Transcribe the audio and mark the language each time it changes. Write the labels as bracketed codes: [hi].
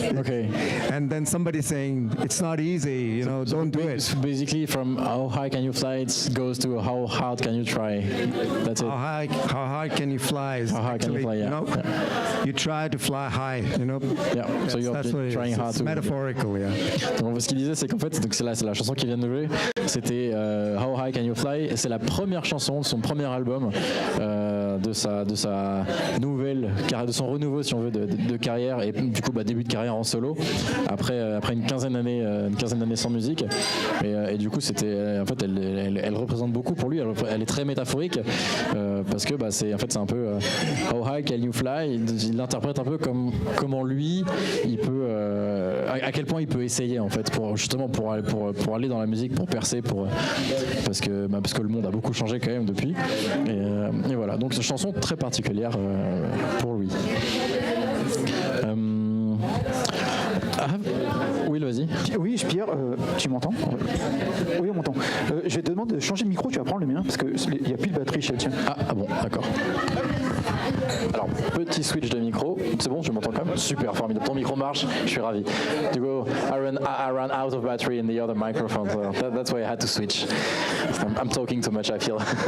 [en] Okay. And then somebody saying it's not easy, you know, don't do it. Basically, from how high can you fly, it goes to how hard can you try. That's it. How high can you fly? How high can you fly? Yeah. You know, you try to fly high, you know. Yeah. So you're trying hard to. Metaphorical, yeah. [fr] Donc, ce qu'il disait, c'est qu'en fait, c'est la chanson qu'il vient de jouer. C'était How High Can You Fly. C'est la première chanson de son premier album, de sa nouvelle, de son renouveau, si on veut, de carrière, et du coup, début de carrière en solo. Après une quinzaine d'années sans musique. Et du coup, c'était, en fait, elle représente beaucoup pour lui. Elle est très métaphorique parce que c'est un peu How High Can You Fly. Il l'interprète un peu comme comment lui, il peut, à quel point il peut essayer en fait pour aller dans la musique, pour percer, parce que le monde a beaucoup changé quand même depuis. Et voilà. Donc c'est une chanson très particulière pour lui. Oui, vas-y. Oui, Pierre, tu m'entends? Oui, on m'entend. Je vais te demander de changer de micro, tu vas prendre le mien, parce qu'il n'y a plus de batterie chez le tien. Ah bon, d'accord. Alors, petit switch de micro. C'est bon, je m'entends quand même? Super, formidable. Ton micro marche, je suis ravi. Du coup, [en] I ran out of battery in the other microphone, so that's why I had to switch. I'm talking too much, I feel.